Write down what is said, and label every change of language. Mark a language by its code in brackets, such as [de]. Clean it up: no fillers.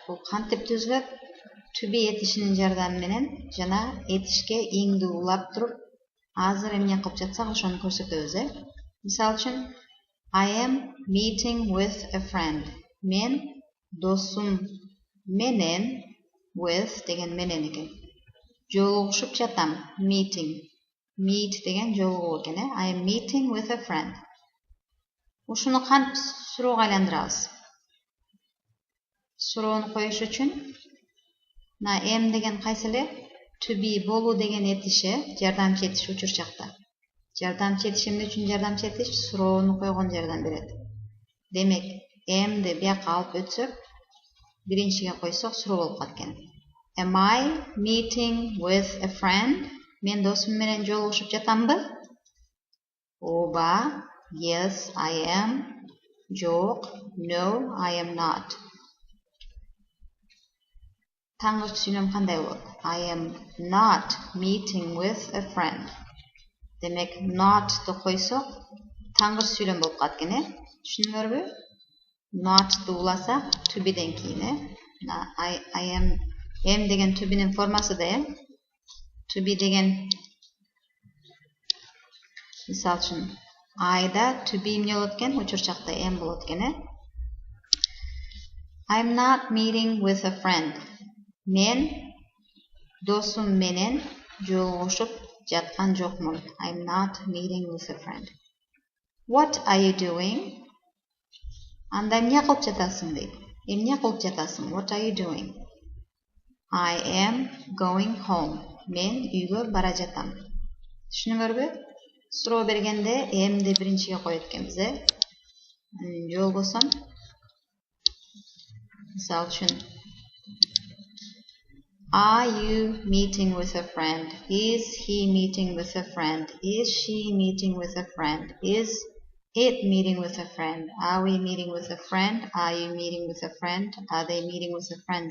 [ky] Бул кантип түзүлөт? To be этишинин жардамы менен жана этишке иңди улап туруп, азыр эмне кылып жатсак ошону көрсөтөбүз, Мисалы үчүн, I am meeting with a friend. Мен досум менен with деген менен экен. Жолугушуп жатам. Meeting. [en] Meet деген жолугуу экен, I am meeting with a friend. [ky] Ушуну кантип суроого айландырабыз? Суроону коюш үчүн мына am деген кайсы эле? To be болуу деген этиши, жардамчы этиш учур чакта. Жардамчы этиш эмне үчүн жардамчы этиш? Суроону койгон жардам берет. Демек, am'ди бияка алып өтсөк, биринчиге койсок суроо болуп калат экен. [en] Am I meeting with a friend? [ky] Мен досум менен жолугушуп жатамбы? Ооба. [en] Yes, I am. Жок. No, I am not. [ky] Таңгыч сүйлөм кандай болот? [en] I am not meeting with a friend. [ky] Демек, not-ты койсок, таңгыч сүйлөм болуп калат экен, Түшүндүңөрбү? Not-ты уласак, to be-ден кийин, I am деген to be-нин формасы да, To be деген, мисалы үчүн, I-да to be эмне болот экен? [en] Учур чакта am болот экен, I'm not meeting with a friend. [ky] Мен досум менен жолугушуп жаткан жокмун. [en] I'm not meeting with a friend. What are you doing? [ky] Анда эмне кылып жатасың дейт. [en] Эмне кылып жатасың? What are you doing? I am going home. [ky] Мен үйгө бара жатам. Түшүнүңөрбү? Суроо бергенде am'ди биринчиге коет экенбиз, Жол болсом, мисалы үчүн, Are you meeting with a friend? [en] Is he meeting with a friend? Is she meeting with a friend? Is it meeting with a friend? Are we meeting with a friend? Are you meeting with a friend? Are they meeting with a friend?